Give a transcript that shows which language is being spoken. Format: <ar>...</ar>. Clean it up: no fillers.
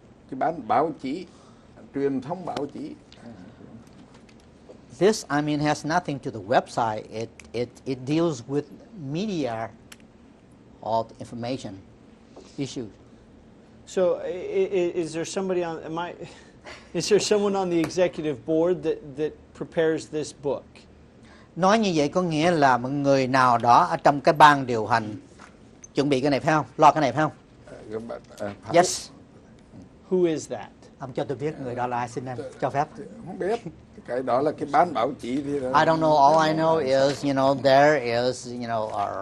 <vi>Cái ban báo chí, truyền thông báo chí.</vi> <en>This, has nothing to the website. It deals with media or information issues. So is there somebody is there someone on the executive board that prepares this book?</en> <vi>Nói như vậy có nghĩa là một người nào đó ở trong cái ban điều hành chuẩn bị cái này phải không? Lo cái này phải không?</vi> <en>Yes. Who is that?</en> <vi>Ông cho tôi biết người đó là ai, xin em cho phép. Không biết. Cái đó là cái ban báo chí thì</vi> <en>I don't know. All I know is, there is, our</en>